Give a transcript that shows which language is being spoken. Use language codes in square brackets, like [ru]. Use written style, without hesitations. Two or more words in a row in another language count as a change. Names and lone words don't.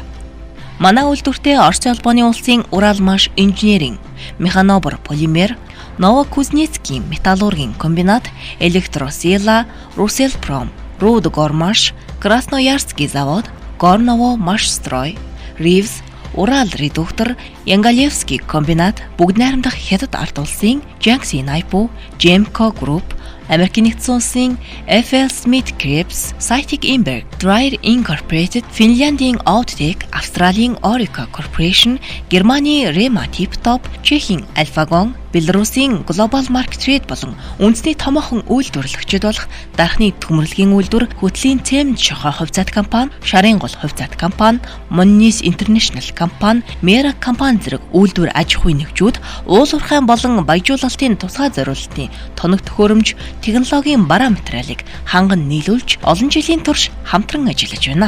[mn] Манай үйлдвэртээ Оросын улбооны улсын Уралмаш инженерийн, Механобор полимер, Новокузнецкий металлургийн комбинат, Электросила, Руселпром, Рудгормаш, Красноярский завод, Горново Машстрой, Ривз, Урал редуктор, Янгалевский комбинат, бүгд найрамдах хятад ард улсын Jiangxi Naipu, Gemco Group, Америкийн нэгдсэн улсын FL Smith Krebs, Cytic Imberg, Dryer Incorporated, Финляндийн Outtech, Австралийн Orica Corporation, Германы Rema Tiptop, Чехийн Alphagon, Белорусын Global Market Trade болон үндэсний томоохон үйлдвэрлэгчид болох дархны төмөрлөгийн үйлдвэр, хөтлийн цемент шохоо хувьцаат компани, шарын гол хувьцаат компани, Monnis International компани, Mera компани зэрэг үйлдвэр аж ахуйн нэгжүүд уул уурхайн болон баяжуулалтын тусгай зориулалтын тоног төхөөрөмж, технологийн бараа материалыг ханган нийлүүлж олон жилийн турш хамтран ажиллаж байна.